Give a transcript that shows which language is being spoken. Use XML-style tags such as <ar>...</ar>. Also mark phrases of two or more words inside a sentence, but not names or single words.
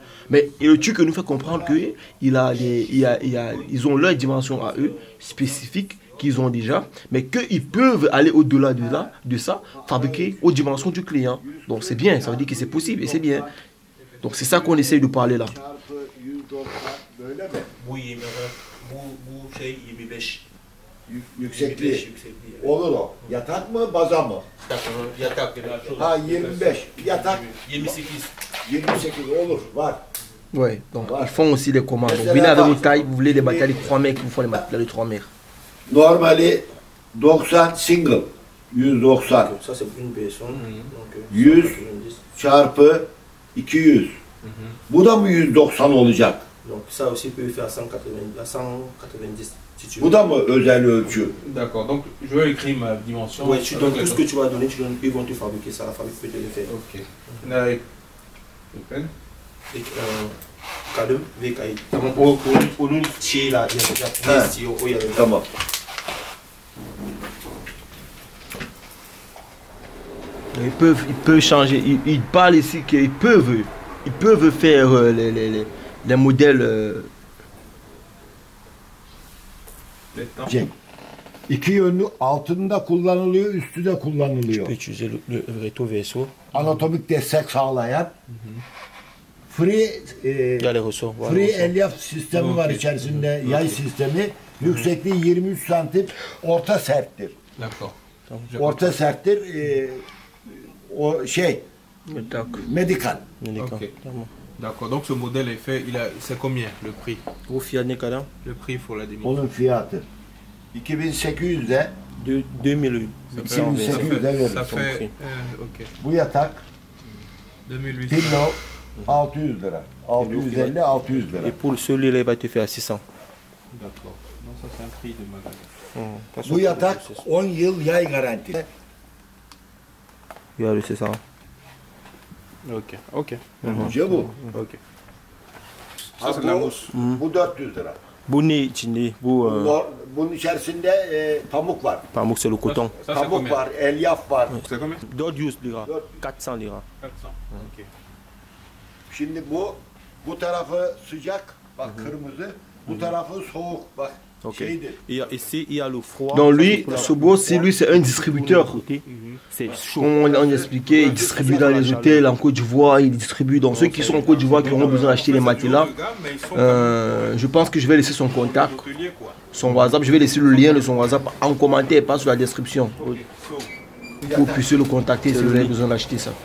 <fr>Mais le Turc nous fait comprendre qu'ils ont leurs dimensions à eux, spécifiques, qu'ils ont déjà, mais qu'ils peuvent aller au-delà de ça, fabriquer aux dimensions du client. Donc c'est bien, ça veut dire que c'est possible et c'est bien. Donc c'est ça qu'on essaye de parler là. Oui,</fr> <tr>bu şey 25. Yüksekliği. Olur o. Yatak mı, baza mı? Yatak. Ha 25. Yatak 28. 28 olur, var.</tr> <fr>Ouais, donc ils font aussi les commandes. Donc, venez avec vos tailles, vous voulez des matelas de 3 mètres, vous font les matelas de 3 mètres.</fr> <tr>Normali 90 single. 190.</tr> <fr>Ça c'est une personne.</fr> <tr>100 çarpı 200. Bu da mı 190 olacak?</tr> <fr>Donc ça aussi peut faire 190 si tu veux.</fr> <tr>Bu da mı özel ölçü?</tr> <fr>D'accord, donc je vais écrire ma dimension. Ouais, tu donnes tout ce que tu vas donner, ils vont te fabriquer ça, la fabrique peut te le faire. Ok. Avec le pen.</fr> <tr>Et kalem ve kayıt. Tamam, onun şeyi la yapmayı istiyor, o yazıyor. Tamam.</tr> <fr>Ils peuvent changer, ils parlent ici qu'ils peuvent faire les modèles.</fr> <tr>Cenk. İki yönlü altında kullanılıyor, üstü de kullanılıyor.</tr> <fr>Tu peux utiliser le recto verso.</fr> <tr>Anatomik destek sağlayan.</tr> <fr>Free Il y a les ressorts. Voilà, free les ressorts.</fr> <tr>elyaf sistemi var içerisinde, yay sistemi. Yüksekliği 23 santim, orta serttir.</tr> <fr>D'accord.</fr> <tr>Orta serttir, o şey, Tac. medikal.</tr> <fr>Délicat. Ok.</fr> <tr>Tamam.</tr> <fr>D'accord. Donc ce modèle est fait, c'est combien le prix?</fr> <tr>Bu fiyat ne kadar?</tr> <fr>Le prix pour la dimension.</fr> <tr>Onun fiyatı. 2800'de 2000.</tr> <fr>Ça</fr> <tr>2800'de verir.</tr> <fr>Ça fait, prix. ok.</fr> <tr>Bu yatak 2800. kilo 600 lira. 650-600 lira.</tr> <fr>Et pour celui-là, il va te faire 600. D'accord. Non, ça c'est un prix de magasin.</fr> <tr>Bu yatak 10 yıl yay garanti.</tr> <fr>Il y a le 600. Ok. Ok.</fr> <tr>Ce bu.</tr> <fr>Ok. Ça c'est de la mousse.</fr> <tr>Bu 400 lira. Bu ne içinde? Bu Bunun içerisinde pamuk var. pamuk,</tr> <fr>c'est le coton. Ça c'est</fr> <tr>Pamuk</tr> <fr>combien?</fr> <tr>var, elyaf var.</tr> <fr>C'est combien?</fr> <tr>400 lira. 400. 400 lira. 400. Ok. Şimdi bu tarafı sıcak, bak kırmızı. Bu tarafı soğuk, bak Ok. şeydir.</tr> <fr>Ici, il y a le froid. Donc lui, ce boss, lui, c'est un distributeur. C'est chaud. Comme on expliquait, il distribue dans les hôtels en Côte d'Ivoire, il distribue dans ceux qui sont en Côte d'Ivoire qui auront besoin d'acheter les matelas. Je pense que je vais laisser son contact, son WhatsApp, je vais laisser le lien de son WhatsApp en commentaire, pas sur la description, pour que vous puissiez le contacter si vous avez besoin d'acheter ça.</fr>